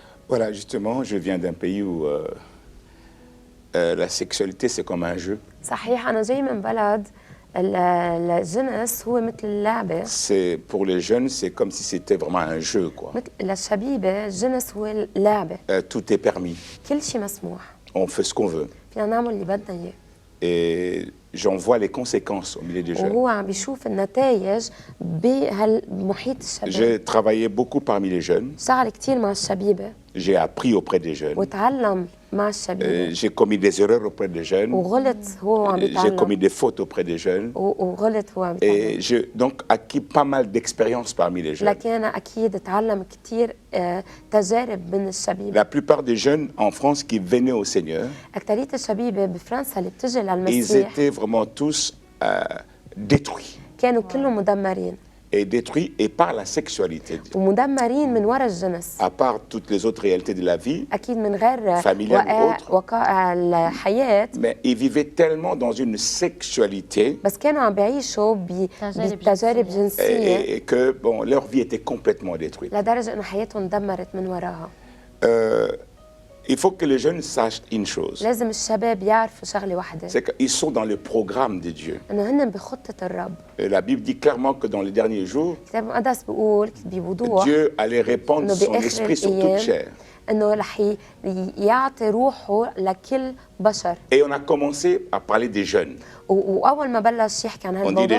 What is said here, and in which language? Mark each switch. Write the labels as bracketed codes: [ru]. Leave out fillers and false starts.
[fr] Voilà, justement, je viens d'un pays où la sexualité, c'est comme un jeu. [ar] صحيح، أنا جاي من بلد الجنس هو مثل اللعبة. [fr] C'est pour les jeunes, c'est comme si c'était vraiment un jeu, quoi. [ar] مثل للشبيبة الجنس هو اللعبة. [fr] Tout est permis. [ar] كل شيء مسموح. [fr] On fait ce qu'on veut. [ar] فينا نعمل اللي بدنا إياه. [fr] et j'en vois les conséquences au milieu des jeunes. [ar] وهو عم بيشوف النتائج بهالمحيط الشباب. [fr] J'ai travaillé beaucoup parmi les jeunes. [ar] اشتغل كثير مع الشبيبه [fr] J'ai appris auprès des jeunes. [ar] وتعلم مع الشبيبه [fr] J'ai commis des erreurs auprès des jeunes. [ar] وغلط هو وعم [fr] J'ai commis [ar] بيتعلم [fr] des fautes auprès des jeunes. [ar] وغلط هو عم بيتعلم. [fr] Et j'ai donc acquis pas mal d'expérience parmi les jeunes. [ar] لكن أنا أكيد تعلم كثير تجارب من الشبيبة. [fr] La plupart des jeunes en France qui venaient au Seigneur, [ar] أكترية الشبيبة بفرنسا اللي بتجي [fr] ils [ar] للمسيح [fr] étaient vraiment tous détruits. [ar] كانوا كلهم مدمرين [fr] Et détruits et par la sexualité. [ar] ومدمرين من وراء الجنس. [fr] À part toutes les autres réalités de la vie, [ar] أكيد من غير [fr] Familial ou autre. [ar] وقائع الحياة، [fr] mais ils vivaient tellement dans une sexualité [ar] بس كانوا عم بيعيشوا بتجارب جنسية [fr] et que bon, leur vie était complètement détruite. [ar] لدرجة إنه حياتهم دمرت من وراها. [fr] Il faut que les jeunes sachent une chose, [ar] لازم الشباب يعرفوا شغلة واحدة، [fr] c'est qu'ils sont dans le programme de Dieu. [ar] إنه هن بخطة الرب. [fr] Et la Bible dit clairement que dans les derniers jours, [ar] الكتاب المقدس بيقول بوضوح [fr] Dieu allait répandre [ar] إنه [fr] son [ar] بآخر [fr] esprit sur toute [ar] الأيام [fr] chair. [ar] إنه رح يعطي روحه لكل بشر. [fr] Et on a commencé à parler des jeunes. [ar] واول ما بلش يحكي عن هالموضوع